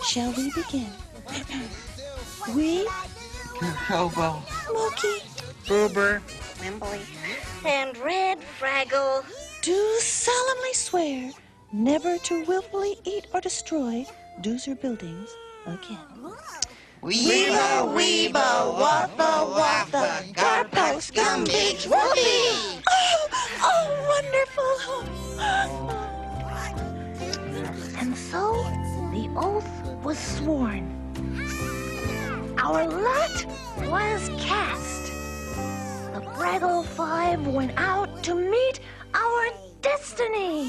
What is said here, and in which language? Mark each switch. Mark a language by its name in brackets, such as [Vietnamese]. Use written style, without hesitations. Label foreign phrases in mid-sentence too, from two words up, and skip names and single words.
[English] Shall we begin? We, Hobo. Mookie, Boober. Wembley. And Red Fraggle. do solemnly swear never to willfully eat or destroy Doozer buildings again. Weeba, waffa, waffa, garpox, gumbig, whoopee. Oh, wonderful! And so the oath was sworn. Our lot was cast. The Fraggle Five went out to meet our destiny.